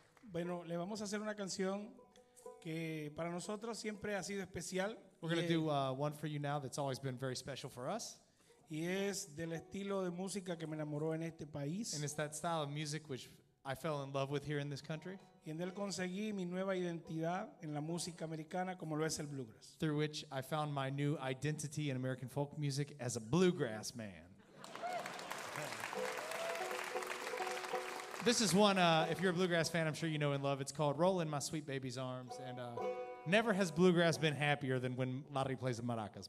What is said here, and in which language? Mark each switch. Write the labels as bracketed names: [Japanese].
[Spanish] Bueno, le vamos a hacer una canción que para nosotros siempre ha sido especial. [English] We're going to do one for you now that's always been very special for us. [Spanish] Y es del estilo de música que me enamoró en este país. [English] And it's that style of music which I fell in love with here in this country. [Spanish] Y en él conseguí mi nueva identidad en la música americana como lo es el bluegrass. [English] Through which I found my new identity in American folk music as a bluegrass man. This is one, if you're a bluegrass fan, I'm sure you know and love. It's called Roll in My Sweet Baby's Arms. And never has bluegrass been happier than when Larry plays the maracas.